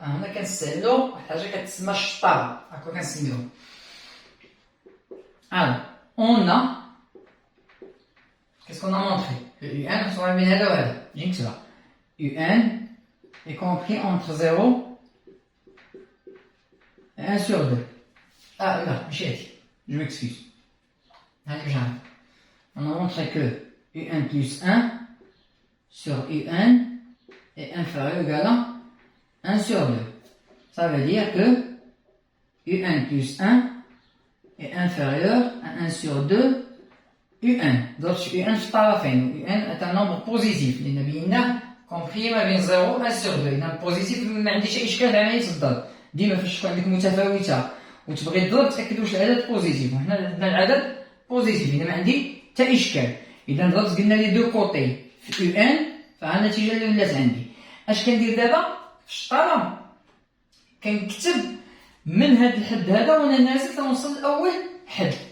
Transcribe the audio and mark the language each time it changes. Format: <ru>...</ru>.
<ar>هنا كنستعملو واحد الحاجة كتسمى الشطارة. هاكا كنسميوها.</ar> <fr>Alors, on a. Qu'est-ce qu'on a montré?</fr> <ar>Que UN محصور ما بين هذا وهذا. نجي نكتبها.</ar> <fr>UN est compris entre 0 et 1 sur 2. Ah, là,</fr> <ar>ماشي هادي.</ar> <fr>Je m'excuse.</fr> <ar>هادي مش عارف.</ar> <fr>On a montré que UN plus 1 sur UN est inférieur ou égal à 1 sur 2. Ça veut dire que UN plus 1 est inférieur à 1 sur 2 UN.</fr> <ar>Donc UN في الطرفين.</ar> <fr>UN est un nombre positif</fr> <ar>لأن بيناه</ar> <fr>compris</fr> <ar>ما بين</ar> <fr>0 و 1 sur 2.</fr> <ar>إذا بوزيتيف ما عنديش أي إشكال في عملية الضرب. ديما فاش تكون عندك متفاوتة وتبغي تضرب تأكد واش العدد بوزيتيف. وحنا عندنا العدد بوزيتيف. إذا ما عندي حتى إشكال. إذا ضربت قلنا لي دو كوتي في UN فها النتيجة اللي ولات عندي. اش كندير دابا في الشطاره كنكتب من هذا الحد هذا وانا نازل تنوصل لاول حد.</ar>